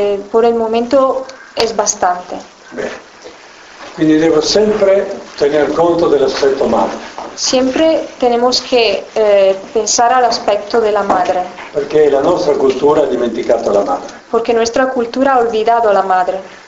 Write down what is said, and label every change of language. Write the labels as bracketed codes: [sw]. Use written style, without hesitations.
[es] Por el momento es bastante. [it] Bene. Quindi devo sempre tener conto dell'aspetto madre. [es] Siempre tenemos que pensar al aspecto de la madre. [it] Perché la nostra cultura ha dimenticato la madre. [es] Porque nuestra cultura ha olvidado la madre.